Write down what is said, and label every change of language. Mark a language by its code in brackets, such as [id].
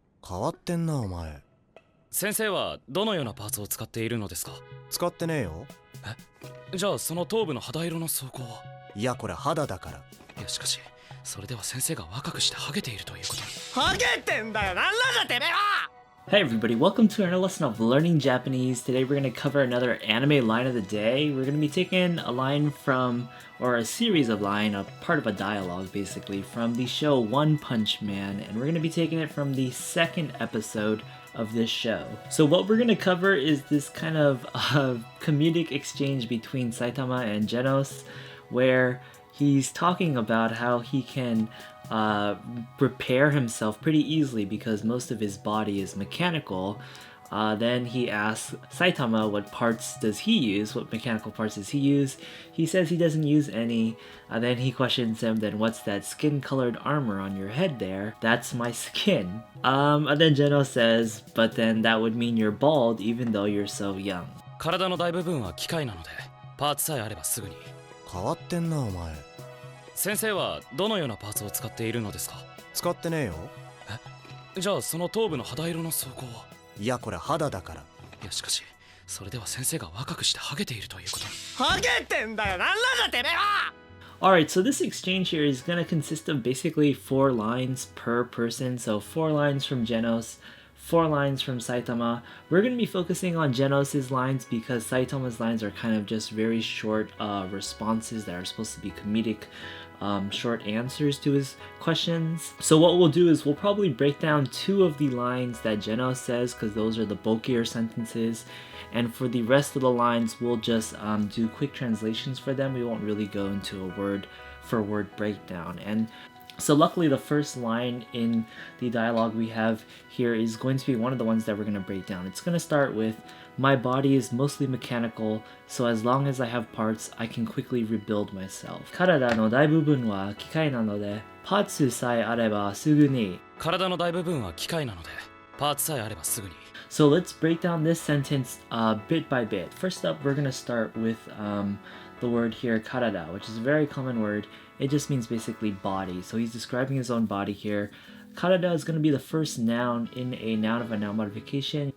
[ja] 変わってんなお前。先生はどのようなパーツを使っているのですか？使ってねえよ。じゃあその頭部の肌色の装甲は？いやこれ肌だから。いやしかしそれでは先生が若くしてハゲているということに。ハゲてんだよ、なんなんだてめえは。 [en] Hey everybody, welcome to another lesson of Learning Japanese. Today we're going to cover another anime line of the day. We're going to be taking a line from, or a series of line, a part of a dialogue basically, from the show One Punch Man, and we're going to be taking it from the second episode of this show. So what we're going to cover is this kind of comedic exchange between Saitama and Genos, where he's talking about how he can repair himself pretty easily because most of his body is mechanical. Then he asks Saitama what parts does he use, what mechanical parts does he use. He says he doesn't use any. Then he questions him, then what's that skin-colored armor on your head there? That's my skin. And then Geno says, but then that would mean you're bald even though you're so young. [ja] 体の大部分は機械なのでパーツさえあればすぐに。変わってんなお前。先生はどのようなパーツを使っているのですか？使ってねえよ。じゃあその頭部の肌色の装甲は？いやこれ肌だから。いやしかしそれでは先生が若くしてハゲているということに。ハゲてんだよ、なんなんだてめえは。 [en] Alright, so this exchange here is going to consist of basically 4 lines per person. So 4 lines from Genos, 4 lines from Saitama. We're going to be focusing on Genos' lines because Saitama's lines are kind of just very short responses that are supposed to be comedic, short answers to his questions. So what we'll do is we'll probably break down 2 of the lines that Genos says because those are the bulkier sentences. And for the rest of the lines, we'll just do quick translations for them. We won't really go into a word-for-word breakdown. And so luckily the first line in the dialogue we have here is going to be one of the ones that we're going to break down. It's going to start with, my body is mostly mechanical, so as long as I have parts, I can quickly rebuild myself. [ja] Karada no daibubun wa kikai na no de, paatsu sae areba sugu ni. 体の大部分は機械なのでパーツさえあればすぐに。 [en] So let's break down this sentence bit by bit. First up, we're going to start with the word here, karada, which is a very common word. It just means basically body. So he's describing his own body here. Karada is going to be the first noun in a noun of a noun modification.